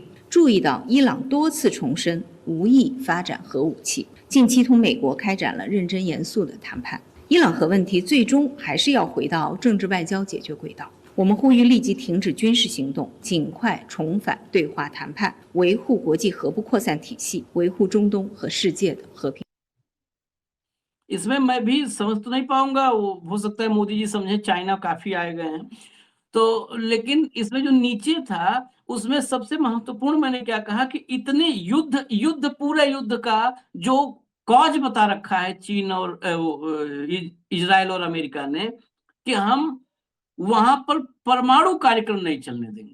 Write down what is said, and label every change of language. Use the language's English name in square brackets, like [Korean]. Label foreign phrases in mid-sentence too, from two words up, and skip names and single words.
[Chinese] 注意到伊朗多次重申无意发展核武器，近期同美国开展了认真严肃的谈判。伊朗核问题最终还是要回到政治外交解决轨道。我们呼吁立即停止军事行动，尽快重返对话谈判，维护国际核不扩散体系，维护中东和世界的和平。 [Hindi] इसमें मैं भी समझ तो नहीं पाऊंगा, वो हो सकता है मोदी जी समझे चाइना काफी आए गए हैं तो, लेकिन इसमें जो नीचे था उसमें सबसे महत्वपूर्ण मैंने क्या कहा कि इतने युद्ध पूरे युद्ध का जो कॉज बता रखा है चीन और इजराइल और अमेरिका ने कि हम वहां पर परमाणु कार्यक्रम नहीं चलने देंगे।